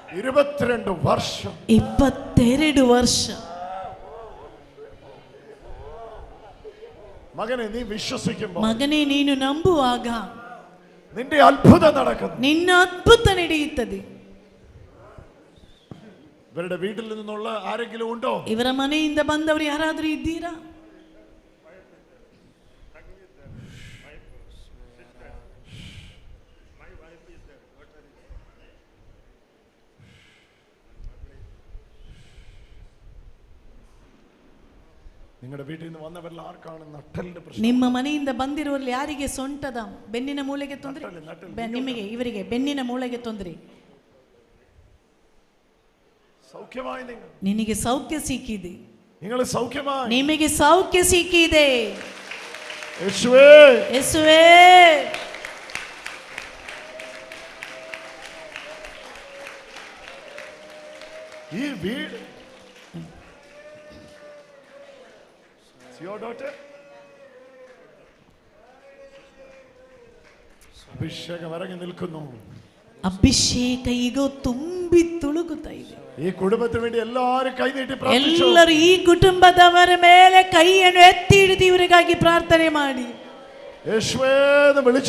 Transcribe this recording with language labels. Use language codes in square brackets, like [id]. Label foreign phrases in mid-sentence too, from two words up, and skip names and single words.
[ml] 22 വർഷം [kn] 22 ವರ್ಷ. [ml] മകനെ നീ വിശ്വസിക്കുമ്പോൾ, [kn] ಮಗನೇ ನೀನು ನಂಬುವಾಗ [ml] നിന്റെ അത്ഭുതം നടക്കുന്നു. [kn] ನಿನ್ನ ಅದ್ಭುತ ನಡೆಯುತ್ತದೆ. [ml] ഇവരുടെ വീട്ടിൽ നിന്നുള്ള ആരെങ്കിലും ഉണ്ടോ? [kn] ಇವರ ಮನೆಯಿಂದ ಬಂದವರು ಯಾರಾದರೂ ಇದ್ದೀರಾ? [ml] നിങ്ങളുടെ വീട്ടിൽ നിന്ന് വന്നവരിൽ ആർക്കാണ് നട്ടലിന്റെ പ്രശ്നം? [kn] ನಿಮ್ಮ ಮನೆಯಿಂದ ಬಂದಿರುವಲ್ಲಿ ಯಾರಿಗೆ ಸೊಂಟದ ಬೆನ್ನಿನ ಮೂಳೆಗೆ ತೊಂದರೆ? ನಿಮಗೆ ಇವರಿಗೆ ಬೆನ್ನಿನ ಮೂಳೆಗೆ ತೊಂದರೆ. [ml] സൗഖ്യമായി നിങ്ങൾ. [kn] ನಿನಗೆ ಸೌಖ್ಯ ಸಿಕ್ಕಿದೆ. [ml] നിങ്ങൾ സൗഖ്യമായി. [kn] ನಿಮಗೆ ಸೌಖ್ಯ ಸಿಕ್ಕಿದೆ. [ml] യേശുവേ, [kn] ಯೇಸುವೇ, [ml] ഈ വീട് [en] your daughter [ml] അഭിഷേകം ഇറങ്ങി നിൽക്കുന്നു. [kn] ಅಭಿಷೇಕ ಈಗ ತುಂಬಿ ತುಳುಕುತ್ತಾ ಇದೆ. [ml] ഈ കുടുംബത്തിന് വേണ്ടി എല്ലാവരും കൈനീട്ടി പ്രാർത്ഥിച്ചു. [kn] ಎಲ್ಲರೂ ಈ ಕುಟುಂಬದವರ ಮೇಲೆ ಕೈಯನ್ನು ಎತ್ತಿ ಹಿಡಿದು ಇವರಿಗಾಗಿ ಪ್ರಾರ್ಥನೆ ಮಾಡಿ. [ml] യേശുവേ എന്ന് വിളിച്ചു.